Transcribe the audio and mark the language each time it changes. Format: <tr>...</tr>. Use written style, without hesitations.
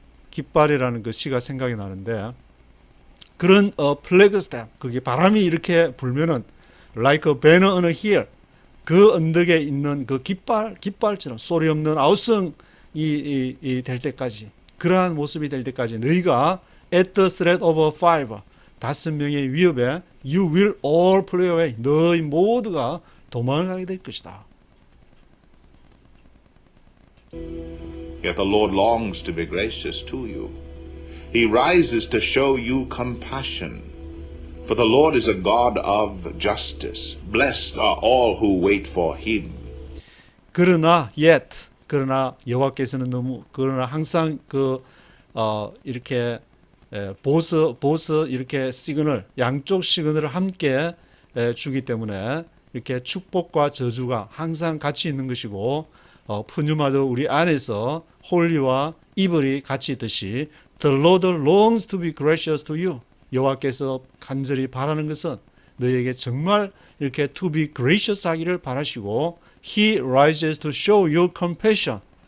<ko>깃발이라는 그 시가 생각이 나는데 그런 플래그 스텝 그게 바람이 이렇게 불면은</ko> <en>like a banner on a hill</en> <ko>그 언덕에 있는 그 깃발처럼 소리 없는 아우성이 될 때까지 그러한 모습이 될 때까지 너희가</ko> <en>at the threat of fire</en> <ko>5명의 위협에</ko> <en>you will all flee away</en> <ko>너희 모두가 도망가게 될 것이다.</ko> <en>Yet the Lord longs to be gracious to you. He rises to show you compassion. For the Lord is a God of justice. Blessed are all who wait for him.</en> <ko>그러나 여호와께서는 그러나 항상 이렇게 보스 이렇게 시그널 양쪽 시그널을 함께 주기 때문에 이렇게 축복과 저주가 항상 같이 있는 것이고 푸뉴마도 우리 안에서 홀리와 이블이 같이 있듯이</ko> <en>The Lord longs to be gracious to you.</en> <ko>여호와께서 간절히 바라는 것은 너희에게 정말 이렇게</ko> <en>to be gracious</en> <ko>하기를 바라시고</ko> <en>He rises to show you compassion.</en>